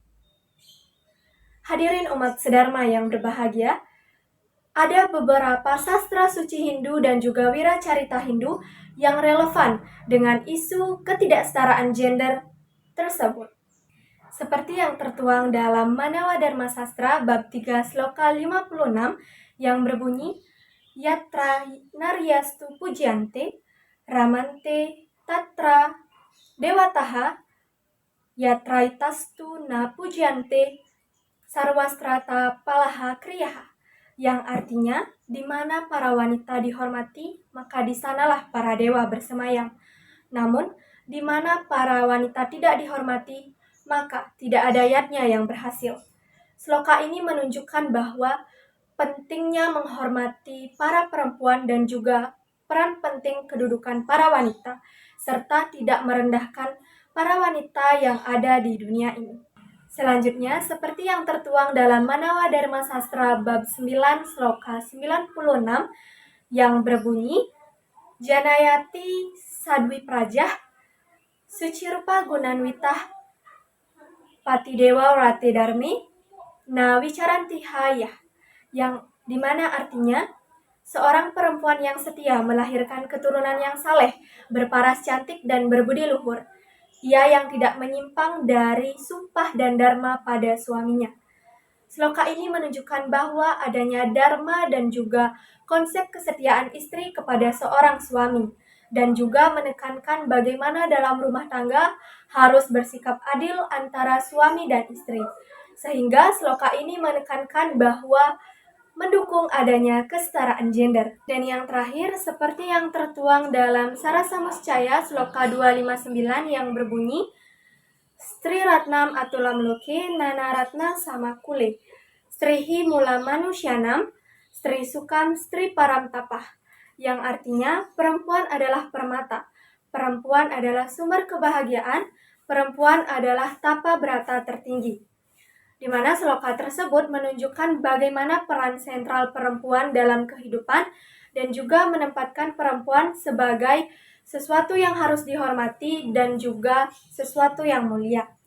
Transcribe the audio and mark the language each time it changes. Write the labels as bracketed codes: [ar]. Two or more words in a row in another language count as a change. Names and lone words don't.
[id] Hadirin umat sedharma yang berbahagia, ada beberapa sastra suci Hindu dan juga wiracarita Hindu yang relevan dengan isu ketidaksetaraan gender tersebut. Seperti yang tertuang dalam Manawa Dharma Sastra bab 3 sloka 56 yang berbunyi [sa] Yatra Naryastu Pujyante Ramante Tatra Dewataha Yatraitastu Na Pujyante Sarwastrata Palaha Kriyaha, [id] yang artinya, di mana para wanita dihormati, maka di sanalah para dewa bersemayam. Namun, di mana para wanita tidak dihormati, maka tidak ada yatnya yang berhasil. Sloka ini menunjukkan bahwa pentingnya menghormati para perempuan dan juga peran penting kedudukan para wanita, serta tidak merendahkan para wanita yang ada di dunia ini. Selanjutnya, seperti yang tertuang dalam Manawa Dharma Sastra bab 9 sloka 96 yang berbunyi [sa] Janayati Sadwi Prajah Sucirupa Gunanwitah Patidewa Rate Darmi Na Wicarantihaya, [id] yang dimana artinya seorang perempuan yang setia melahirkan keturunan yang saleh, berparas cantik dan berbudi luhur. Ia yang tidak menyimpang dari sumpah dan dharma pada suaminya. Sloka ini menunjukkan bahwa adanya dharma dan juga konsep kesetiaan istri kepada seorang suami, dan juga menekankan bagaimana dalam rumah tangga harus bersikap adil antara suami dan istri. Sehingga sloka ini menekankan bahwa mendukung adanya kesetaraan gender. Dan yang terakhir, seperti yang tertuang dalam Sarasa Muscaya sloka 259 yang berbunyi [sa] Stri Ratnam Atulam Loke Nana Ratna Samakule Strihi Mula Manusyanam Stri Sukam Stri Paramtapah, [id] yang artinya perempuan adalah permata, perempuan adalah sumber kebahagiaan, perempuan adalah tapa berata tertinggi. Di mana sloka tersebut menunjukkan bagaimana peran sentral perempuan dalam kehidupan dan juga menempatkan perempuan sebagai sesuatu yang harus dihormati dan juga sesuatu yang mulia.